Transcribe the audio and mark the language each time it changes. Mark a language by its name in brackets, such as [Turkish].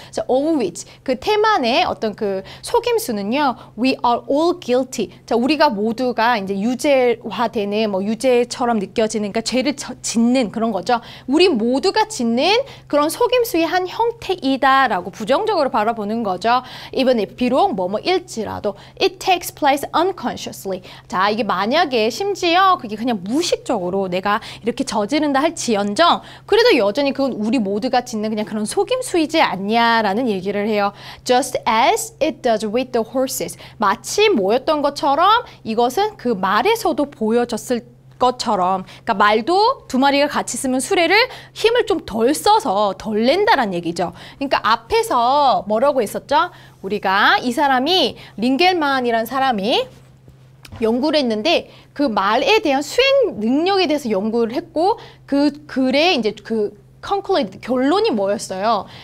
[Korean] 자, [English] of which, [Korean] 그 테만의 어떤 그 속임수는요, [English] we are all guilty. [Korean] 자, 우리가 모두가 이제 유죄화되는, 뭐 유죄처럼 느껴지는, 그러니까 죄를 짓는 그런 거죠. 우리 모두가 짓는 그런 속임수의 한 형태이다라고 부정적으로 바라보는 거죠. [English] even if [Korean] 비록 뭐뭐일지라도 [English] it takes place unconsciously. [Korean] 자, 이게 만약에 심지어 그게 그냥 무의식적으로 내가 이렇게 저지른다 할지언정 그래도 여전히 그건 우리 모두가 짓는 그냥 그런 속임수이지 않냐라는 얘기를 해요. [English] Just as it does with the horses. [Korean] 마치 뭐였던 것처럼 이것은 그 말에서도 보여졌을 것처럼 그러니까 말도 두 마리가 같이 쓰면 수레를 힘을 좀 덜 써서 덜 낸다라는 얘기죠. 그러니까 앞에서 뭐라고 했었죠? 우리가 이 사람이 링겔만이라는 사람이 연구를 했는데 그 말에 대한 수행 능력에 대해서 연구를 했고 그 글에 이제 그 conclude, 결론이 뭐였어요?